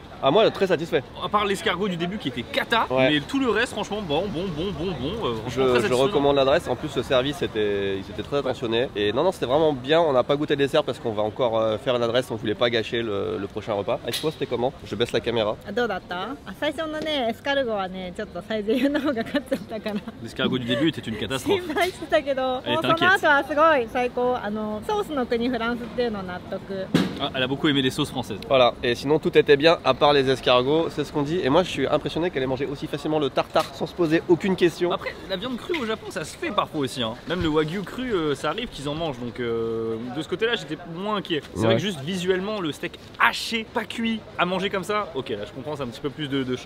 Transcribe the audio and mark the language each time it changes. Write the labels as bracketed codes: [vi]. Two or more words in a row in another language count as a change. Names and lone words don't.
[fr] Ah, moi très satisfait. À part l'escargot du début qui était cata, Ouais. mais tout le reste, franchement, bon. Franchement, très Je satisfaisant. recommande l'adresse. En plus, le service il s'était très attentionné. Et non, c'était vraiment bien. On n'a pas goûté le dessert parce qu'on va encore faire une adresse. On voulait pas gâcher le prochain repas. Avec toi, c'était comment? Je baisse la caméra. [ja] どうだった？最初のねエスカルゴはねちょっとサイゼリヤの方が勝っちゃったから [fr] L'escargot du début était une catastrophe. [ja] 心配してたけど、えもうその t'inquiète。後はすごい最高。ソースの国フランスっていうの納得。 [fr] Ah, elle a beaucoup aimé les sauces françaises. Voilà. Et sinon, tout était bien à part les escargots. C'est ce qu'on dit. Et moi, je suis impressionné qu'elle ait mangé aussi facilement le tartare sans se poser aucune question. Après, la viande crue au Japon, ça se fait parfois aussi. Hein. Même le wagyu cru, ça arrive qu'ils en mangent. Donc de ce côté-là, j'étais moins inquiet. C'est vrai que juste visuellement, le steak haché, pas cuit, à manger comme ça, ok, là je comprends, c'est un petit peu plus de choc.